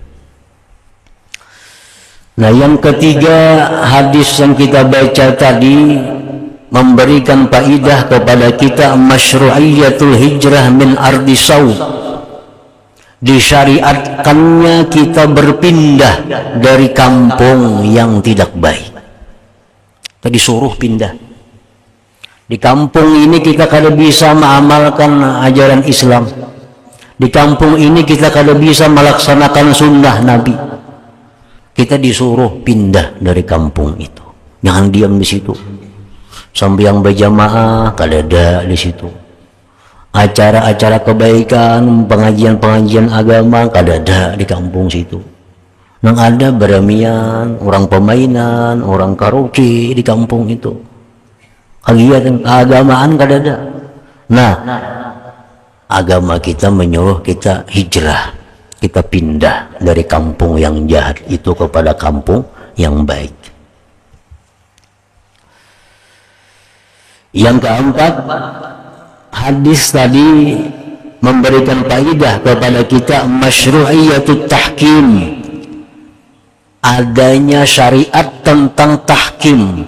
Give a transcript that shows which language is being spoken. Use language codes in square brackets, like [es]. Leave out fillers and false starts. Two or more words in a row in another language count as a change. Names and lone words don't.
[id] Nah yang ketiga, hadis yang kita baca tadi memberikan faidah kepada kita [ar] مشروعية الهجرة من أرض سوء. [id] Disyariatkannya kita berpindah dari kampung yang tidak baik. Tadi suruh pindah. Di kampung ini kita kada bisa mengamalkan ajaran Islam. Di kampung ini kita kada bisa melaksanakan sunnah Nabi. kita disuruh pindah dari kampung itu. Jangan diam di situ. Sampai yang berjamaah kadada di situ. Acara-acara kebaikan, pengajian-pengajian agama kadada di kampung situ. Nang ada beramian, orang pemainan, orang karaoke di kampung itu. Kegiatan keagamaan kadada. Nah, agama kita menyuruh kita hijrah, kita pindah dari kampung yang jahat itu kepada kampung yang baik. Yang keempat, hadis tadi memberikan faedah kepada kita [ar] مشروعية التحكيم, [id] adanya syariat tentang tahkim.